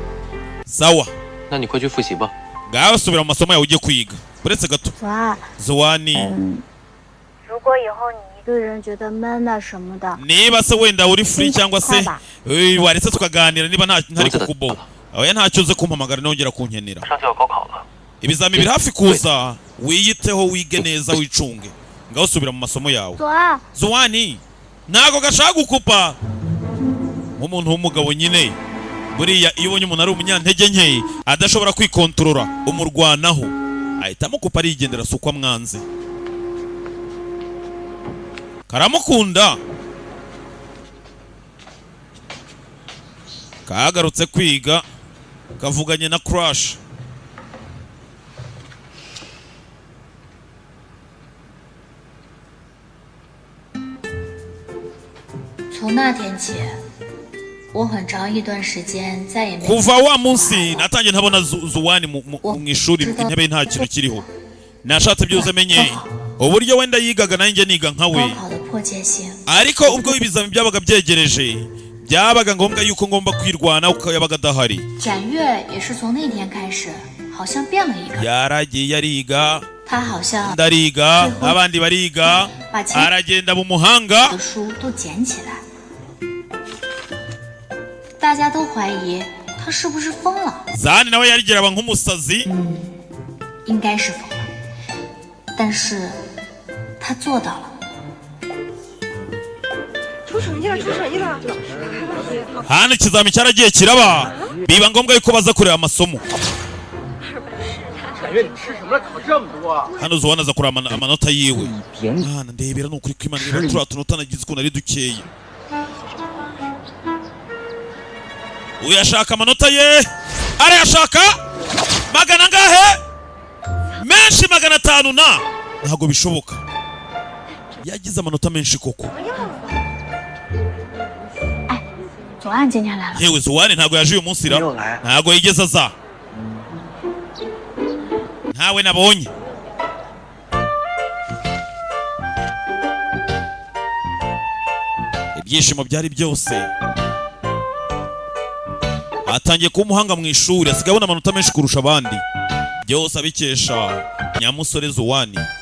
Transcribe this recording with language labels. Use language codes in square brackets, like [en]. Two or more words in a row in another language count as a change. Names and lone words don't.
[rw] Sawa. [zh] 那你快去复习吧。 [rw] Ngaho subira mu masomo yawe ujye kwiga. Uretse gato. [zh] 左岸。 Zoani. 如果以后你一个人觉得闷了什么的， [rw] Niba se wenda uri free cyangwa se waretse tukaganira niba ntari kukubo. Oya ntacyo uze kumpamagara nongera kunkenera. [zh] 马上就要高考了。 [rw] Ibizami biri hafi kuza wiyiteho wige neza wicunge. Ngaho subira mu masomo yawe. [zh] 左岸。 [rw] Zoani. Ntago gashaka gukupa. Nk'umuntu w'umugabo nyine. Buriya iyo ubonye umuntu ari umunyantege nke adashobora kwikontorora umurwanaho ahitamo kupa arigendera sukwa mwanze. Karamukunda. Kagarutse kwiga kavuganye na crush. [zh] 从那天起，我很长一段时间再也没。 [rw] Kuva wa munsi natangiye ntabona Zuwani mu ishuri intebe nta kintu kiriho. Nashatse byose menye uburyo wenda yigaga nanjye niga nkawe. Ariko ubwo ibizami byabaga byegereje byabaga ngombwa yuko ngomba kwirwana uko yabaga adahari. [zh] 展越也是从那天开始，好像变了一个。 [rw] Yaragiye ariga. [zh] 他好像 [rw] ndariga abandi bariga aragenda mu muhanga [zh] 的书都捡起来。大家都怀疑他是不是疯了。 [rw] Zani nawe yarigiraba nk'umusazi. [zh] 应该是疯了，但是他做到了。出成绩了，出成绩了！ [rw] Hano ikizami cyaragiye kiraba biba ngombwa yuko baza kureba amasomo. [zh] 展越，你吃什么了？考这么多？ [rw] Hano Zuwani aza kureba amanota yiwe. Mwana ndebera nukuri kwimanira turiya tunota nagize ukuntu ari dukeya. Uyashaka amanota ye arayashaka magana ngahe menshi 500 na ntago bishoboka yagize amanota menshi koko. [zh] 哎，左岸今天来了。 [rw] Yewe Zuwani ntago yaje uyu munsi ra ntago yigeze aza ntawe nabonye. Ibyishimo byari byose. Atangiye kuba umuhanga mu ishuri asigaye abona amanota menshi kurusha abandi byose abikesha nyamusore Zuwani.